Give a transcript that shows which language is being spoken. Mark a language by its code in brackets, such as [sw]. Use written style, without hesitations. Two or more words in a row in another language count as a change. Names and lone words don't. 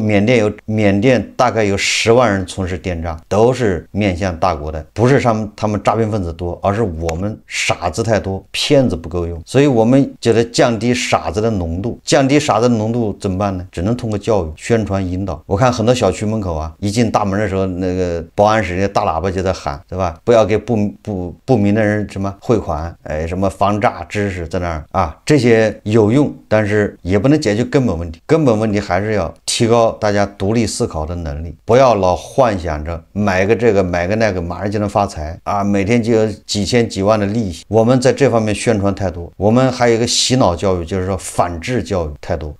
[zh] 緬甸大概有10萬人從事電詐，都是面向大國的，不是他們詐騙分子多，而是我們傻子太多，騙子不夠用。所以我們覺得降低傻子的濃度，降低傻子的濃度怎麼辦呢？只能通過教育、宣傳、引導。我看很多小區門口啊，一進大門的時候，那個保安室那大喇叭就在喊，对吧？不要給不明的人什麼匯款，什麼防詐知識在那兒啊，這些有用，但是也不能解決根本問題。根本問題還是要提高大家獨立思考的能力，不要老幻想着買個這個買個那個馬上就能發財啊，每天就有幾千幾萬的利息。我們在這方面宣傳太多，我們還有一個洗腦教育，就是說反制教育太多。